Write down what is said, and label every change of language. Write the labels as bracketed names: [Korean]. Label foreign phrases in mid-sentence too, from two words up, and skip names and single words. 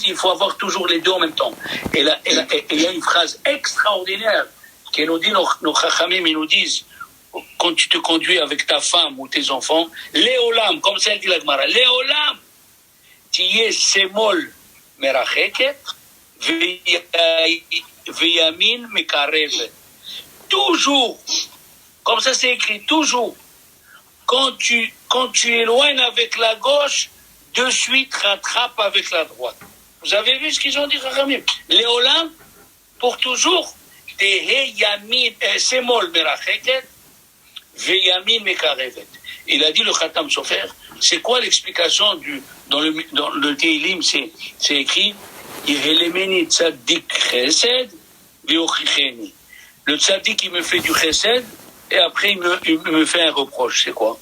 [French] Il faut avoir toujours les deux en même temps. Et il y a une phrase extraordinaire qui nous dit, nos chachamim, ils nous disent, quand tu te conduis avec ta femme ou tes enfants, Léolam, comme ça dit la Gemara, [Hebrew] לעולם, תהי שמאל מרחקת, וימין מקרבת. [French] Toujours, comme ça c'est écrit, toujours, quand tu éloignes avec la gauche, de suite rattrape avec la droite. Vous avez vu ce qu'ils ont dit, chachamim? Léolam, pour toujours, [Hebrew] תהי ימין שמאל מרחקת, וימין מקרבת. [French] Il a dit le Khatam Sofer, c'est quoi l'explication dans le Teilim? C'est écrit [Hebrew] יהלמני צדיק חסד ויוכיחני. [French] Le tzaddik il me fait du chesed et après il me fait un reproche. C'est quoi?